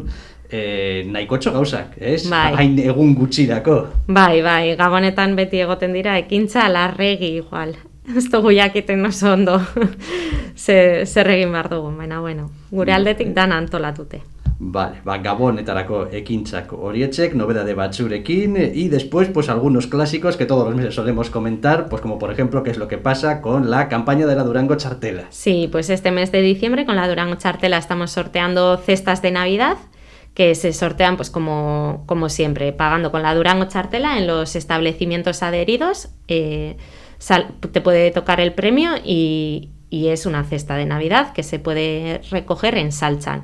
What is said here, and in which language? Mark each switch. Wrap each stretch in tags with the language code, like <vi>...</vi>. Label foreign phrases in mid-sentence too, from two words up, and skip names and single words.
<eu>Nahikotxo gauzak, ez? Hain egun gutxirako. Bai, gabonetan beti egoten dira, ekintza larregi igual. Ez dugu jakiten oso ondo zer egin behar dugu, baina gure aldetik dan antolatute. Vale, gabonetarako ekintzak horietzek, nobedade batzurekin,</eu> <es>y después pues algunos clásicos que todos los meses solemos comentar, pues como por ejemplo qué es lo que pasa con la campaña de la Durango Txartela. Sí, pues este mes de diciembre con la Durango Txartela estamos sorteando cestas de Navidad, que se sortean pues como siempre, pagando con la Durango Txartela en los establecimientos adheridos, te puede tocar el premio y es una cesta de Navidad que se puede recoger en Saltxan.</es>